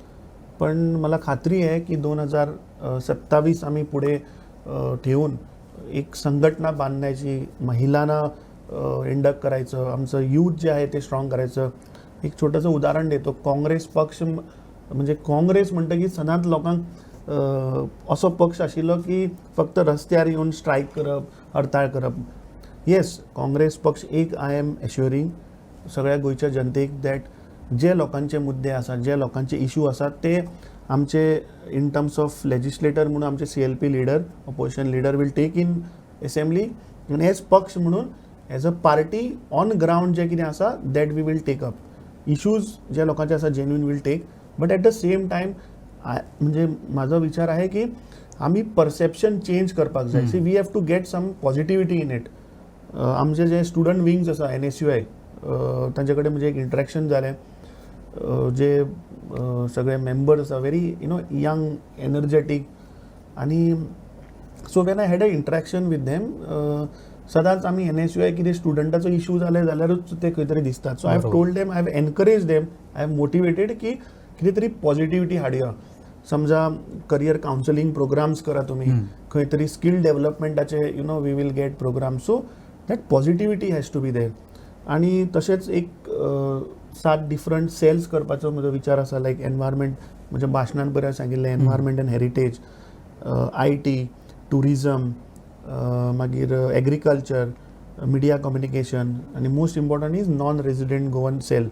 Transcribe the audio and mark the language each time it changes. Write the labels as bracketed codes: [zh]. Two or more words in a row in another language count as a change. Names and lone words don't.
[mr] पण मला खात्री आहे की 2027 आम्ही पुढे ठेवून एक संघटना बांधण्याची, महिलांना इंडक्ट करायचं, आमचं यूथ जे आहे ते स्ट्रॉंग करायचं. एक छोटंसं उदाहरण देतो. काँग्रेस पक्ष म्हणजे काँग्रेस म्हणतं [kok] की सदांच लोकांक असो पक्ष आशिल्लो की फक्त रस्त्यार येऊन स्ट्रायक करप, हडताळ करप. येस, काँग्रेस पक्ष एक [en] I am assuring [kok] सगळ्या गोंयच्या जनतेक दॅट जे लोकांचे मुद्दे आसात, जे लोकांचे इश्यू आसात ते आमचे [en] in terms of legislator [kok] म्हणून आमचे [en] CLP leader, opposition leader will take in assembly. [kok] आनी एज पक्ष म्हणून [en] as a party on ground [kok] जे कितें आसा [en] that we will take up. [kok] इश्यूज जे लोकांचे आसा जेन्युइन [en] will take. but at the same time [mr] म्हणजे माझा विचार आहे की आम्ही [en] perception change [kok] करपाक जाय. [en] See we have to get some positivity in it. [kok] आमचे जे [en] student wings [kok] आसा NSUI तांचे कडेन म्हणजे एक इंट्रॅक्शन जालें. जे सगळे मेंबर्स आसा [en] very young energetic. [kok] आणि [en] so when I had a interaction with them [kok] सदांच आमी NSUI कितें स्टुडंटाचो इश्यू जाले जाल्यारूच ते खंय तरी दिसतात. [en] So I have told them, I have encourage them, I have motivated [kok] की कितें तरी पॉझिटिव्हिटी हाडया. समजा [en] career counselling programmes [kok] करा तुम्ही, खंय तरी स्कील डेव्हलपमेंटाचे [en] we will get program. So that positivity has to be there. [kok] आणि तशेंच एक 7 [en] different cells [kok] करपाचो म्हजो विचार आसा, [en] like environment, [kok] म्हज्या भाशणांत बरें सांगिल्लें, [en] environment and heritage, [kok] IT, टुरिजम, मागीर एग्रीकल्चर, [en] media communication, [kok] आनी [en] most important is non resident Goan cell.